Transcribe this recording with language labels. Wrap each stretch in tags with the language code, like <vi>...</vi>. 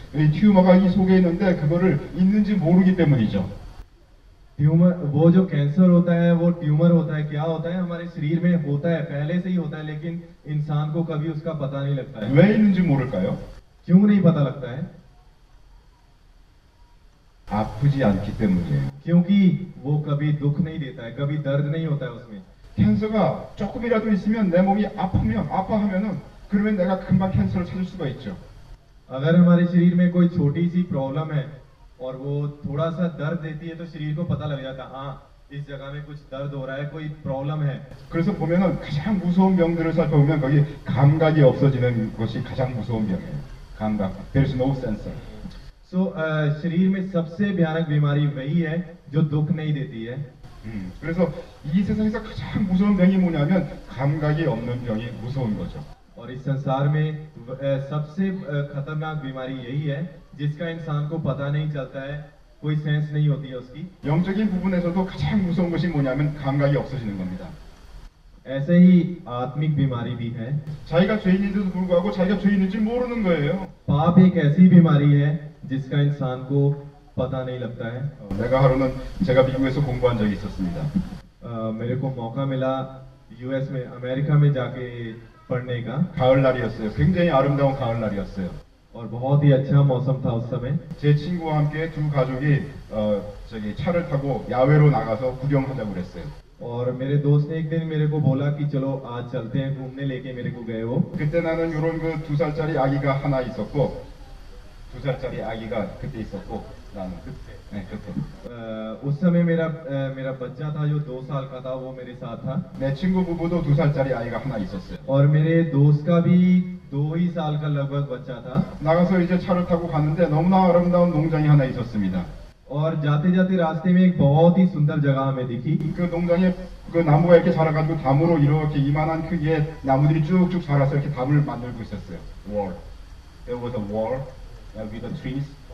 <ko>이 튜머가 이 속에 있는데 그거를 있는지 모르기 때문이죠.</ko> <hi>Tumour, वो जो cancer होता है वो ट्यूमर होता है, क्या होता है, हमारे शरीर में होता है, पहले से ही होता है, लेकिन इंसान को कभी उसका पता नहीं लगता है।</hi> <ko>왜 있는지 모를까요?</ko> <hi>क्यों नहीं पता लगता है?</hi> <ko>아프지 않기 때문이에요.</ko> <hi>क्योंकि वो कभी दुख नहीं देता है, कभी दर्द नहीं होता है उसमें।</hi> <ko>캔서가 조금이라도 있으면 내 몸이 아프면 아파하면은 그러면 내가 금방 캔서를 찾을 수가 있죠.</ko> <hi>अगर हमारे शरीर में कोई छोटी सी प्रॉब्लम है और वो थोड़ा सा दर्द देती है तो शरीर को पता लग जाता है, हाँ इस जगह में कुछ दर्द हो रहा है, कोई प्रॉब्लम है।</hi> <ko>그래서 보면은 가장 무서운 병들을 살펴보면 거기 감각이 없어지는 것이 가장 무서운 병이에요.</ko> <en>감각. There is no sensor.</en> <hi>शरीर में सबसे भयानक बीमारी वही है जो दुख नहीं देती है।</hi> <ko>그래서 이 세상에서 가장 무서운 병이 뭐냐면 감각이 없는 병이 무서운 거죠.</ko> <hi>और इस संसार में सबसे खतरनाक बीमारी यही है जिसका इंसान को पता नहीं चलता है, कोई सेंस नहीं होती है उसकी।</hi> <ko>영적인 부분에서도 가장 무서운 것이 뭐냐면 감각이 없어지는 겁니다.</ko> <hi>ऐसे ही आत्मिक बीमारी भी है।</hi> <ko>자기가 죄인인데도 불구하고 자기가 죄인인지 모르는 거예요.</ko> <hi>पाप एक ऐसी बीमारी है जिसका इंसान को पता नहीं लगता है।</hi> <ko>내가 하루는 제가 미국에서 공부한 적이 있었습니다.</ko> <hi>मेरे को मौका मिला यूएस में, अमेरिका में जाके पढ़ने का।</hi> <ko>가을날이었어요. 굉장히 아름다운 가을날이었어요.</ko> <hi>और बहुत ही अच्छा मौसम था उस समय।</hi> <ko>제 친구와 함께 두 가족이 저기 차를 타고 야외로 나가서 구경하자고 그랬어요.</ko> <hi>और मेरे दोस्त ने एक दिन मेरे को बोला कि चलो आज चलते हैं घूमने, लेके मेरे को गए वो।</hi> <ko>그때 나는 이런 그 2살짜리 아기가 하나 있었고 2살짜리 아기가 그때 있었고 나는 그때</ko> <hi>उस समय मेरा बच्चा था जो 2 साल का था, वो मेरे साथ था।</hi> <ko>내 친구 부부도 2살짜리 아이가 하나 있었어요.</ko> <hi>और मेरे दोस्त का भी 2 ही साल का लगभग बच्चा था।</hi> <ko>나가서 이제 차를 타고 갔는데 너무나 아름다운 농장이 하나 있었습니다.</ko> <hi>और जाते जाते रास्ते में एक बहुत ही सुंदर जगह हमें दिखी।</hi> <ko>그 농장에 그 나무가 이렇게 자라가지고 담으로 이렇게 이만한 크기의 나무들이 쭉쭉 자라서 이렇게 담을 만들고 있었어요.</ko> <en>Wall. There was a wall with the trees.</en>